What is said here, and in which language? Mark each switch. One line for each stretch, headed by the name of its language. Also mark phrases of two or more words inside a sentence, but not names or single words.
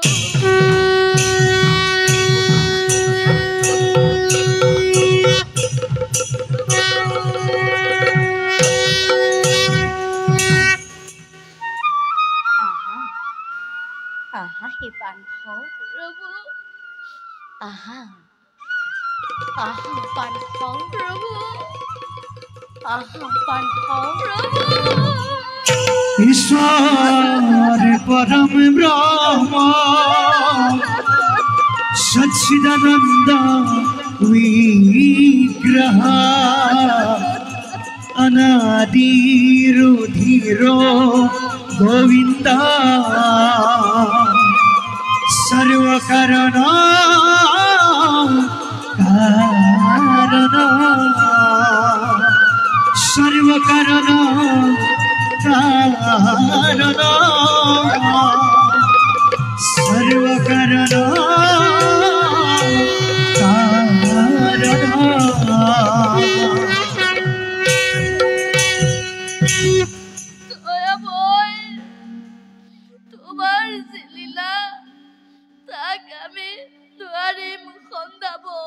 Assamese: আহা হে বান্ধৱ, প্ৰভু আহা বান্ধৱ, প্ৰভু বান্ধৱ।
Sanskrit: ईश्वर परम ब्रह्म सच्चिदानंद विग्रह अनादि रुधिरो गोविंद सर्व कारण सर्व कारण सर्व कारण
Assamese: দয়াময়, তোমাৰ যি লীলা তাক আমি নোৱাৰিম খন্দাব।